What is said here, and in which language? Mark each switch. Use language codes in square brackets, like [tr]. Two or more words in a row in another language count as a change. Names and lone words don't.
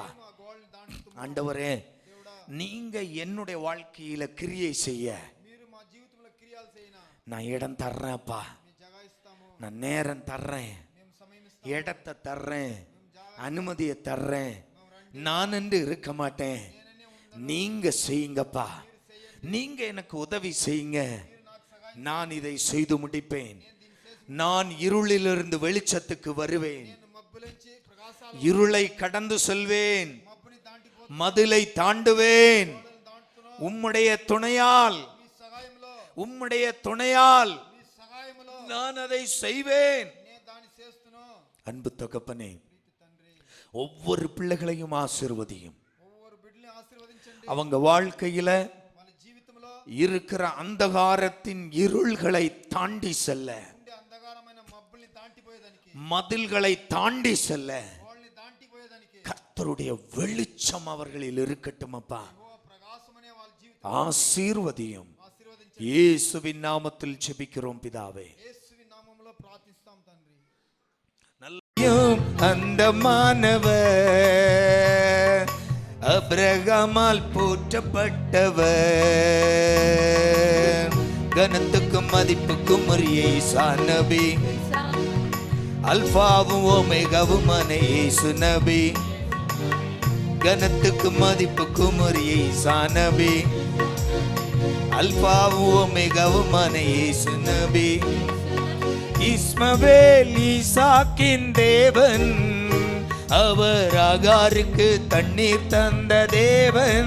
[te] మా గోల్ని దాటుతాం. [ta] ஆண்டவரே, [te] దేవుడా, [ta] நீங்க என்னுடைய வாழ்க்கையில கிரியை செய்ய [te] మీరు మా జీవితంలో క్రియలు చేయనా [ta] நான் இடம் தர்றேன் அப்பா. [te] మీ జగ ఇస్తాము. [ta] நான் நேரம் தர்றேன், [te] మేము సమయం ఇస్తాము. [ta] இடத்தை தர்றேன், அனுமதியை தர்றேன். நான் என்று இருக்க மாட்டேன், நீங்க செய்யுங்கப்பா. நீங்க எனக்கு உதவி செய்யுங்க, நான் இதை செய்து முடிப்பேன். நான் இருளிலிருந்து வெளிச்சத்துக்கு வருவேன், [te] నేను మబ్బులోంచి ప్రకాశాల [ta] இருளை கடந்து செல்வேன், [te] మబ్బుని దాటిపో [ta] மதிலை தாண்டுவேன். [te] దాటుతున్నాం. [ta] உம்முடைய துணையால், [te] మీ సహాయంలో, [ta] உம்முடைய துணையால் [te] మీ సహాయంలో [ta] நான் அதை செய்வேன். [te] నేను దాన్ని చేస్తున్నాను. [ta] அன்பு தகப்பனே, [te] ప్రీతి తండ్రి, [ta] ஒவ்வொரு பிள்ளைகளையும் ஆசீர்வதியும். [te] ఒవ్వొరు బిడ్డల్ని ఆశీర్వదించండి. [ta] அவங்க வாழ்க்கையில [te] వాళ్ళ జీవితంలో [ta] இருக்கிற அந்தகாரத்தின் இருள்களை தாண்டி செல்ல, [te] ఉండే అంధకారమైన మబ్బుల్ని దాటిపోయేదానికి, [ta] மதில்களை தாண்டி செல்ல [te] వాళ్ళని దాటిపోయేదానికి [ta] கர்த்தருடைய வெளிச்சம் அவர்களில் இருக்கட்டும் அப்பா. [te] యెహోవా ప్రకాశమనే వాళ్ళ జీవితం [ta] ஆசீர்வதியும். [te] ఆశీర్వదించండి. [ta] இயேசுவின் நாமத்தில் ஜெபிக்கிறோம் பிதாவே. [te] యేసువి నామములో ప్రార్థిస్తాం తండ్రి. [ta] நல்ல அந்த மானவர் அப்ரகாமால் போற்றப்பட்டவர், கனத்துக்கும் மதிப்புக்கும் உரிய ஈசா நபி, அல்பாவும் ஓமேகாவுமான இயேசு நபி, கனத்துக்கும் மதிப்புக்கும் உரிய ஈசா நபி, அல்பாவும் ஓமேகாவுமான இயேசு நபி, இஸ்மவேல் ஈசாக்கின் தேவன், அவர் ஆகாருக்கு தண்ணீர் தந்த தேவன்.